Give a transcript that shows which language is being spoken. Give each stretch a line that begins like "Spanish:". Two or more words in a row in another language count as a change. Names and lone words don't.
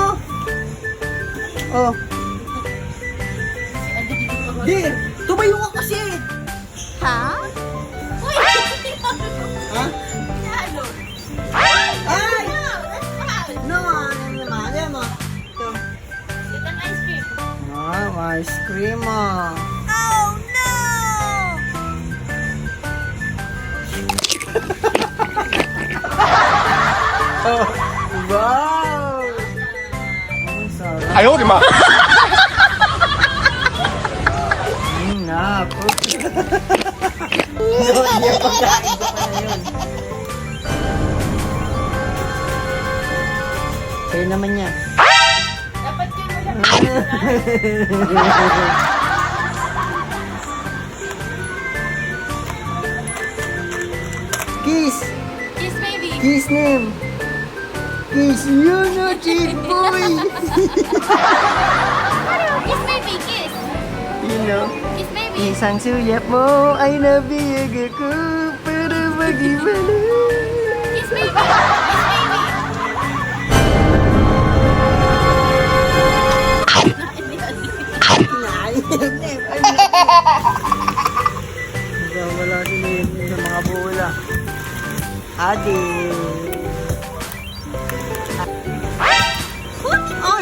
Filipino: Oh. Dir! Tumayo ka kasi! Ha? Uy! Ha? Lalo! Ay!
English: No!
Filipino: Nemo! Ito.
English: Get an ice cream. Ice cream ah. Oh no! Oh, wow!
Filipino: Ang sarap.
Chinese: 哎呦我的妈！
Filipino: Naku. Hindi yung pagkain ko pa na yun. Sa'yo naman yan. Dapat yun mo lang.
English: Kiss! Kiss baby. Kiss name! Kiss you no cheat boy! Kiss baby. Kiss. You know? Kiss baby.
Filipino: Isang suyap mo ay nabiyag ako para mag-ibalo.
English: Kiss baby. Kiss baby.
Filipino: Wala din yung mga bola. Adi. Ay!